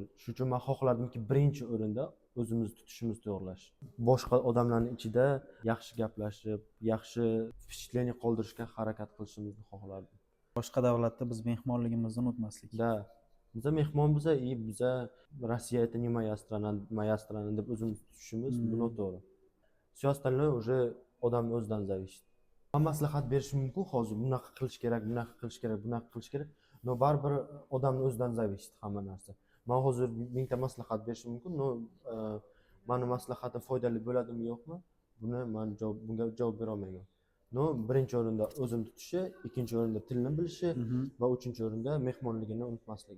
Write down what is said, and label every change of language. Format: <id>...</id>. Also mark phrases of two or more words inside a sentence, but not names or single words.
<uz>Shuning uchun men xohlardimki, birinchi o'rinda o'zimizni tutishimizni to'g'irlash. Boshqa odamlarning ichida yaxshi gaplashib, yaxshi впечатление qoldirishga harakat qilishimizni xohlardim. Boshqa davlatda biz mehmonligimizni unutmaslik. Da. Biza mehmon biza, biza Rossiya</uz> <ru>это не моя страна</ru> <uz>deb o'zimizni tutishimiz bu noto'g'ri.</uz> <ru>Все остальное уже</ru> <uz>odamning o'zidan</uz> <ru>зависит.</ru> <uz>Men maslahat berishim mumkin, hozir bunaqa qilish kerak, bunaqa qilish kerak, bunaqa qilish kerak. No baribir odamning o'zidan zavishdi hamma narsa. Men hozir mingta maslahat berishim mumkin, no meni maslahatim foydali bo'ladimi yo'qmi? Bunga javob bera olmayman. No birinchi o'rinda o'zini tutishi, ikkinchi o'rinda tilni bilishi va uchinchi o'rinda mehmonligini unutmasligi.</uz>